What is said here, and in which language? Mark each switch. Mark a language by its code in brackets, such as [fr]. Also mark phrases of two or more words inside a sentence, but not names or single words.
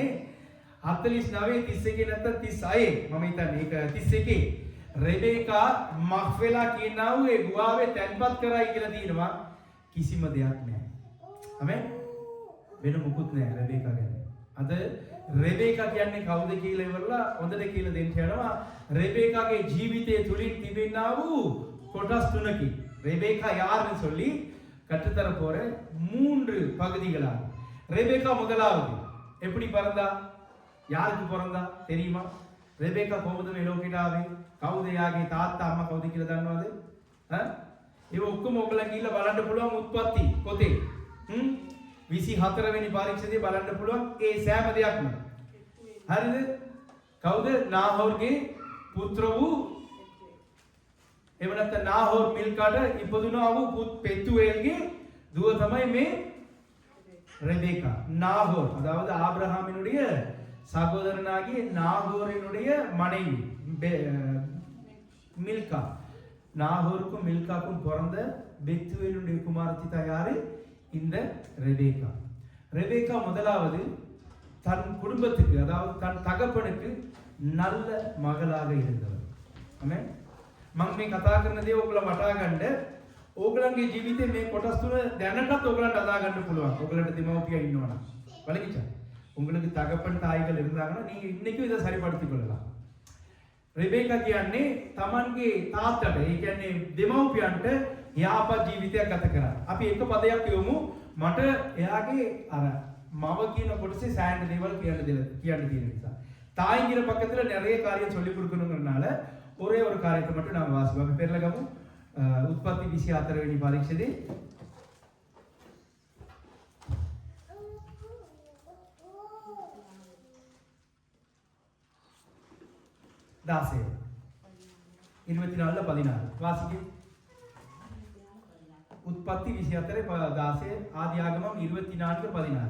[si] 49 31 නැත්නම් 36 මම හිතන්නේ ඒක 31 රෙබේකා මහ්වෙලා කියනවා ඒ ගුවාවේ තැන්පත් කරයි කියලා තියෙනවා. කිසිම දෙයක් නැහැ. ආමෙන්. වෙන මොකුත් නැහැ රෙබේකා ගැන. අද රෙබේකා කියන්නේ කවුද කියලා ඉවරලා හොඳට කියලා දෙන්න යනවා. ரெபேக்காගේ ජීවිතයේ තුලින් තිබෙනා වූ කොටස් තුනකින් ரெபேக்கா [ta] யாருன்னு சொல்லி கற்றுத்தர போற 3 பகுதிகளாக. ரெபேக்கா முதலாவது எப்படி பிறந்தா? யாருக்கு பிறந்தா தெரியுமா? [si] ரெபேக்கா කොහොමද මේ ලෝකෙට ආවේ? කවුද යාගේ තාත්තා අම්මා කවුද කියලා දන්නවද? ඒ ඔක්කොම ඔයගොල්ලන් ගිහිල්ලා බලන්න පුළුවන් උත්පත්ති පොතේ. 24 වෙනි පරීක්ෂණයේ බලන්න පුළුවන් ඒ සෑම දෙයක්ම. හරිද? කවුද? නාහෝර්ගේ පුත්‍ර වූ එහෙම නැත්නම් නාහෝර් මිල්කාට ඉපදුනා වූ பெத்துவேல்ගේ දුව තමයි මේ ரெபேக்கா. [ta] நாகோர் அதாவது ஆபிரகாமினுடைய சகோதரனாகிய நாகோரினுடைய மனைவி மில்கா. நாகோருக்கும் மில்காக்கும் பிறந்த பெத்துவேலுடைய குமாரத்தி தான் யாரு? இந்த ரெபேக்கா. ரெபேக்கா முதலாவது தன் குடும்பத்துக்கு, அதாவது தன் தகப்பனுக்கு நல்ல மகளாக இருந்தவர். ஆமென். [si] මම මේ කතා කරන දේ ඔයගොල්ලෝ වටා ගන්න. ඕගලන්ගේ ජීවිතේ මේ කොටස් තුන දැනටත් ඔයගලන්ට අදා ගන්න පුළුවන්. ඔයගලන්ට දෙමව්පියෝ ඉන්නවනම්. [ta] வலிக்கிச்சா? உங்களுக்கு தகப்பன் தாய்கள் இருந்தாங்கன்னா நீங்க இன்னைக்கும் இதை சரிப்படுத்திக் கொள்ளலாம். [si] ரெபேக்கா කියන්නේ Tamanගේ තාත්තට, ඒ කියන්නේ දෙමව්පියන්ට යාපත් ජීවිතයක් ගත කරා. අපි එක පදයක් කියමු. මට එයාගේ අර මව කියන කොටසේ සෑහෙන දේවල් කියන්න තියෙන නිසා. [ta] தாய்ங்கிற பக்கத்துல நிறைய காரியம் சொல்லி கொடுக்கணுங்கிறனால ஒரே ஒரு காரியத்தை மட்டும் நாம வாசிப்போம். அப்ப பேர்ல கமு உற்பத்தி 24 [si] වෙනි පරීක්ෂණේ දාසේ [ta] 24:16 வாசிங்க. [si] උත්පත්ති 24 දාසේ ආදියාගමම් 24:16.